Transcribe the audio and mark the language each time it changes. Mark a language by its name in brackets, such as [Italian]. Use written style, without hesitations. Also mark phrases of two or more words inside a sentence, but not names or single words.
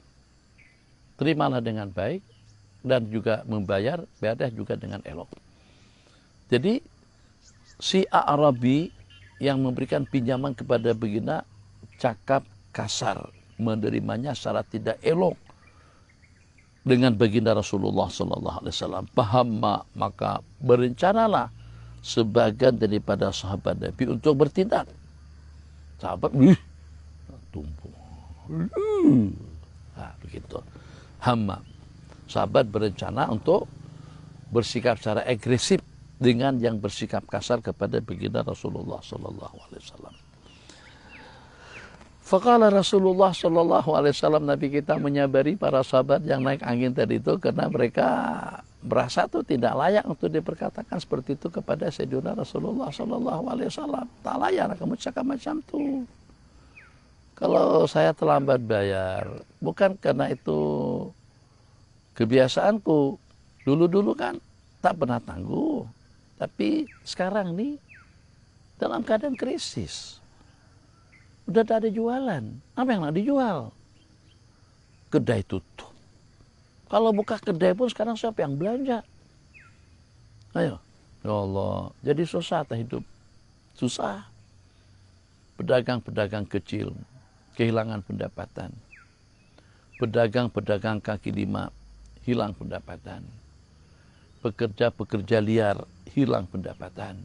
[Malay] Terimalah dengan baik dan juga membayar, bayar juga dengan elok. Jadi, si A'rabi yang memberikan pinjaman kepada baginda cakap kasar, menerimanya secara tidak elok dengan baginda Rasulullah [Arabic] صلى الله عليه وسلم. [Malay] Fahamma, maka berencanalah sebagian daripada sahabat Nabi untuk bertindak. Sahabat tumpul. Nah, begitu. Hamma. Sahabat berencana untuk bersikap secara agresif dengan yang bersikap kasar kepada baginda Rasulullah [Arabic] صلى الله عليه وسلم. فقال رسول الله صلى الله عليه وسلم, [Malay] Nabi kita menyabari para sahabat yang naik angin tadi itu karena mereka merasa itu tidak layak untuk diperkatakan seperti itu kepada Sayyidina Rasulullah [Arabic] صلى الله عليه وسلم. [Malay] Tak layak kamu cakap macam itu. Kalau saya terlambat bayar, bukan karena itu kebiasaanku. Dulu-dulu kan tak pernah tangguh. Tapi sekarang nih dalam keadaan krisis. Udah tak ada jualan. Apa yang nak dijual? Kedai tutup. Kalau buka kedai pun sekarang siapa yang belanja? Ayo. [Arabic] يا الله. [Malay] Jadi susah tak hidup. Susah. Pedagang-pedagang kecil kehilangan pendapatan. Pedagang-pedagang kaki lima hilang pendapatan. Pekerja-pekerja liar hilang pendapatan.